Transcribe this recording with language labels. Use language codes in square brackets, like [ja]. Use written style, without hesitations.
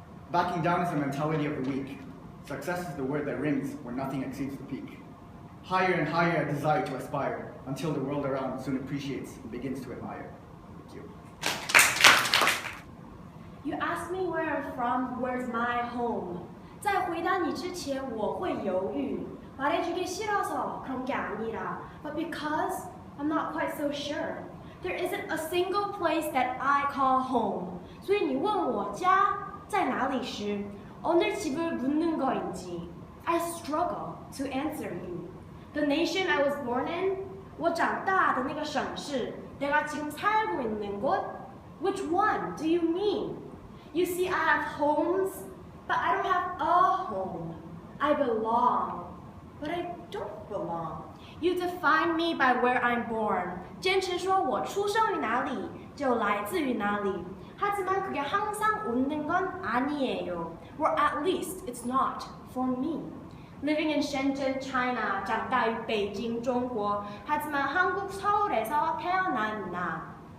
[en] Backing down is the mentality of the weak. Success is the word that rings when nothing exceeds the peak. Higher and higher I desire to aspire, until the world around soon appreciates and begins to admire. Thank you. You asked me where I'm from, where's my home? [zh] 在回答你之前，我会犹豫。 [ko] 말해주기 싫어서 그런 게 아니라, [en] but because I'm not quite so sure. There isn't a single place that I call home. [zh] 所以你问我家在哪里时， [ko] 어느 집을 묻는 거인지, [en] I struggle to answer you. The nation I was born in, [zh] 我长大的那个省市， [ko] 내가 지금 살고 있는 곳, [en] which one do you mean? You see, I have homes, but I don't have a home. I belong, but I don't belong. You define me by where I'm born. [zh] 坚持说我出生于哪里，就来自于哪里。 [ko] 하지만 그게 항상 옳는 건 아니에요. [en] Or at least it's not for me. Living in Shenzhen, China, [zh] 长大于北京, [en] 중국. [ko] 하지만 한국 서울에서 태어난 나.